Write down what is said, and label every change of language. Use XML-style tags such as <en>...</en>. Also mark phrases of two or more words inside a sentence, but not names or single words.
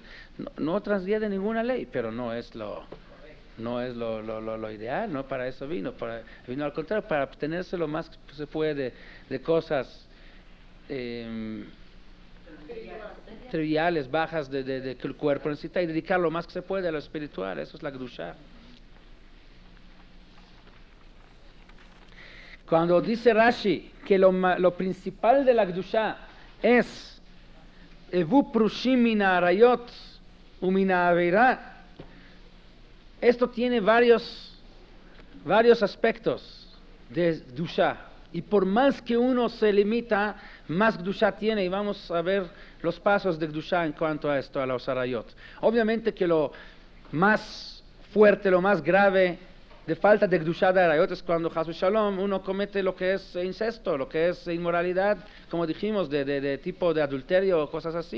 <es>No transgrede ninguna ley, pero no es lo ideal, no para eso vino al contrario, para abstenerse lo más que se puede de cosas triviales, bajas de que el cuerpo necesita, y dedicar lo más que se puede a lo espiritual. Eso es la Kedushá. Cuando dice Rashi que lo principal de la Kedusha es</es> <he>הוו פרושים מן העריות ומן העבירה,</he> <es>esto tiene varios aspectos de Kedusha. Y por más que uno se limita, más Kedusha tiene. Y vamos a ver los pasos de Kedusha en cuanto a esto, a los arayot. Obviamente que lo más fuerte, lo más grave de falta de Kedusha de arayot es cuando,</es> <he>חס ושלום,</he> <es>uno comete lo que es incesto, lo que es inmoralidad, como dijimos, de tipo de adulterio o cosas así.</es>